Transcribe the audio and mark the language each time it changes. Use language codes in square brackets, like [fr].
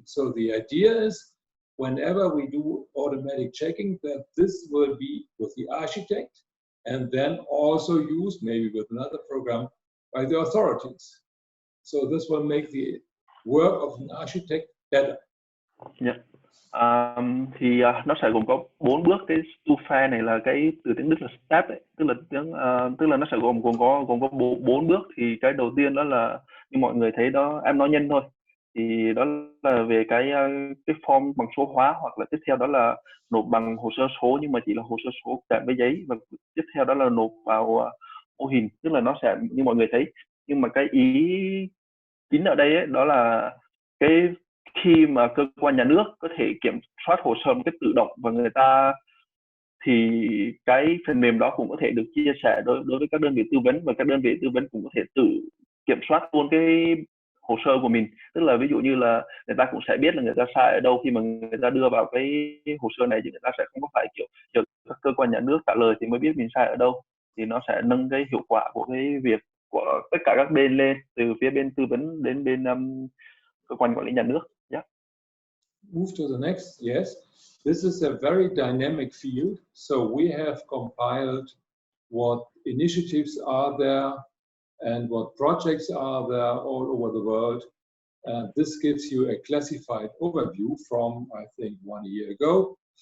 [en] So the idea is, whenever we do automatic checking, that this will be with the architect and then also used maybe with another program by the authorities. So this will make the work of an architect better. [vi] Yeah. Thì nó sẽ gồm có 4 bước. Cái two-phase này là cái từ tiếng Đức là step ấy. Tức là nó sẽ gồm có 4 bước. Thì cái đầu tiên đó là như mọi người thấy đó, em nói nhanh thôi, thì đó là về cái form bằng số hóa, hoặc là tiếp theo đó là nộp bằng hồ sơ số nhưng mà chỉ là hồ sơ số kèm với giấy, và tiếp theo đó là nộp vào mô hình, tức là nó sẽ như mọi người thấy. Nhưng mà cái ý chính ở đây ấy, đó là cái khi mà cơ quan nhà nước có thể kiểm soát hồ sơ một cách tự động và người ta, thì cái phần mềm đó cũng có thể được chia sẻ đối với các đơn vị tư vấn, và các đơn vị tư vấn cũng có thể tự kiểm soát luôn cái hồ sơ của mình. Tức là ví dụ như là người ta cũng sẽ biết là người ta sai ở đâu khi mà người ta đưa vào cái hồ sơ này, chứ người ta sẽ không có phải kiểu chờ các cơ quan nhà nước trả lời thì mới biết mình sai ở đâu. Thì nó sẽ nâng cái hiệu quả của cái việc của tất cả các bên lên, từ phía bên tư vấn đến bên cơ quan quản lý nhà nước. [en] Yeah. Move to the next. Yes, this is a very dynamic field. So we have compiled what initiatives are there and what projects are there all over the world. This gives you a classified overview from, I think, 1 year ago.